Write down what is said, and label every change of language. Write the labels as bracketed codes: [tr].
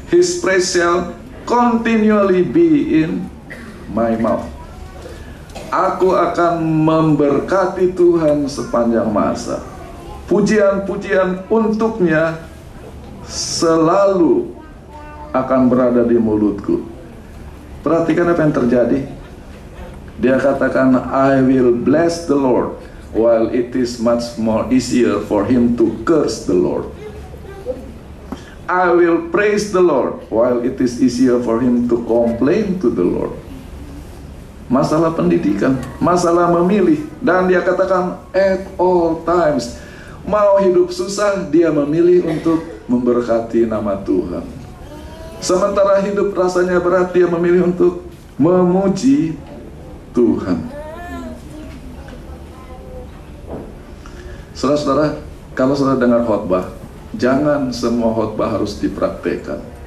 [en] His praise shall continually be in my mouth. [id] Aku akan memberkati Tuhan sepanjang masa. Pujian-pujian untuknya selalu akan berada di mulutku. Perhatikan apa yang terjadi. Dia katakan, [en] I will bless the Lord, while it is much more easier for him to curse the Lord. I will praise the Lord, while it is easier for him to complain to the Lord. [id] Masalah pendidikan, masalah memilih. Dan dia katakan, [en] at all times. [id] Mau hidup susah, dia memilih untuk memberkati nama Tuhan. Sementara hidup rasanya berat, dia memilih untuk memuji Tuhan. Saudara-saudara, kalau saudara dengar khotbah, jangan semua khotbah harus dipraktekkan.